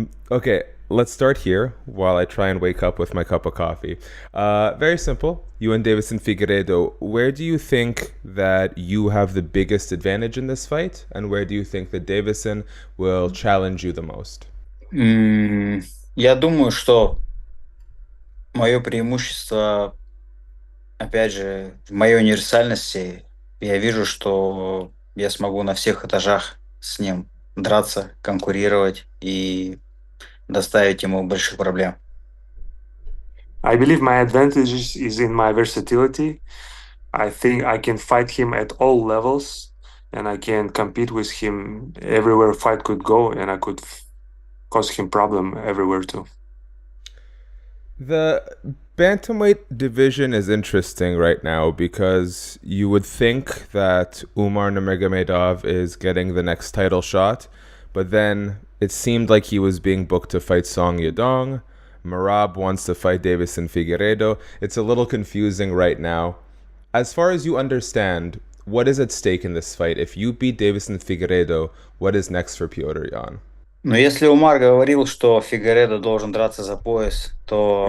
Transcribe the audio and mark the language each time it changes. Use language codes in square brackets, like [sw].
[en] Okay, let's start here while I try and wake up with my cup of coffee. Very simple. You and Deiveson Figueiredo, where do you think that you have the biggest advantage in this fight? And where do you think that Deiveson will challenge you the most? [ru] М, Я думаю, что мое преимущество, опять же, в моей универсальности. Я вижу, что я смогу на всех этажах с ним драться, конкурировать и доставить ему больших проблем. [en] I believe my advantage is in my versatility. I think I can fight him at all levels and I can compete with him everywhere fight could go and I could cause him problem everywhere too. The bantamweight division is interesting right now because you would think that Umar Nurmagomedov is getting the next title shot, but then it seemed like he was being booked to fight Song Yadong. Merab wants to fight Deiveson Figueiredo. It's a little confusing right now. As far as you understand, what is at stake in this fight? If you beat Deiveson Figueiredo, what is next for Petr Yan? [ru] Но если Умар говорил, что Фигуередо должен драться за пояс, то